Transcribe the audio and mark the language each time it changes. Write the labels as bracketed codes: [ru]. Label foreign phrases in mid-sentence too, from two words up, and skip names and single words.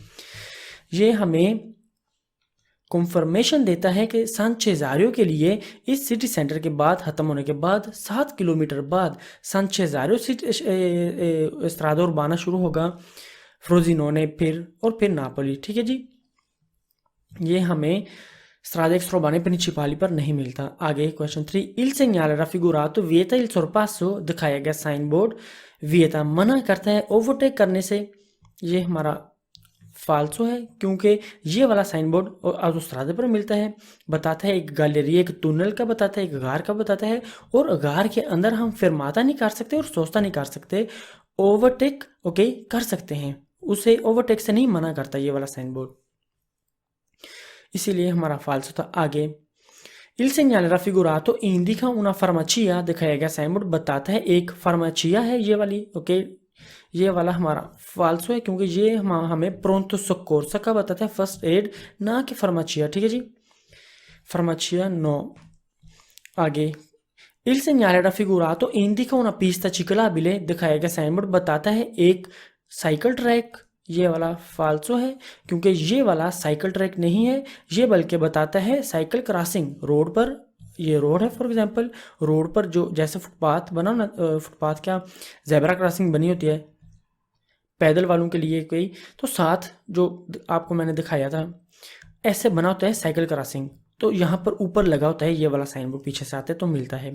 [ur] یہ ہمیں کنفرمیشن دیتا ہے کہ سن چھیزاریو کے لیے اس [en] city centre [ur] کے بعد ختم ہونے کے بعد 7 کلومیٹر بعد سن چھیزاریو [it] strada urbana [ur] شروع ہوگا، فروزینونے پھر ناپولی. ٹھیک ہے جی، یہ ہمیں [it] strade extraurbane principali [ur] پر نہیں ملتا. آگے کویسچن 3, [it] il segnale raffigurato vieta il sorpasso, [ur] دکھایا گیا سائن بورڈ ویتا منع کرتا ہے اوورٹیک کرنے سے. یہ ہمارا فالسو ہے، کیونکہ یہ والا سائن بورڈ آٹوسترادے پر ملتا ہے، بتاتا ہے ایک گیلری، ایک ٹنل کا بتاتا ہے، ایک غار کا بتاتا ہے، اور غار کے اندر ہم فرماتا نہیں کر سکتے اور سوچتا نہیں کر سکتے، اوورٹیک اوکے کر سکتے ہیں، اسے اوورٹیک سے نہیں منع کرتا یہ والا سائن بورڈ، اسی لیے ہمارا فالسو تھا. [it] आगे Il segnale raffigurato indica una farmacia, [ur] دکھایا گیا سائن بورڈ بتاتا ہے ایک فارماچیا ہے یہ والی. اوکے، یہ والا ہمارا فالسو ہے، کیونکہ یہ ہمیں [it] pronto soccorso [ur] کا بتاتا ہے, [en] first aid, [ur] نا کہ فارماچیا. ٹھیک ہے جی، فارماچیا نو۔ آگے [it] Il segnale raffigurato indica una pista ciclabile, [ur] دکھایا گیا سائن بورڈ بتاتا ہے ایک [en] cycle track. [ur] یہ والا فالسو ہے، کیونکہ یہ والا [en] cycle track [ur] نہیں ہے، یہ بلکہ بتاتا ہے [en] cycle crossing [ur] روڈ پر. یہ روڈ ہے, [en] for example [ur] روڈ پر جو جیسے فٹ پاتھ بنا نا، فٹ پاتھ کیا [en] zebra crossing [ur] بنی ہوتی ہے پیدل والوں کے لیے کوئی، تو ساتھ جو آپ کو میں نے دکھایا تھا ایسے بنا ہوتا ہے [en] cycle crossing, [ur] تو یہاں پر اوپر لگا ہوتا ہے یہ والا سائن بورڈ، پیچھے سے آتے تو ملتا ہے.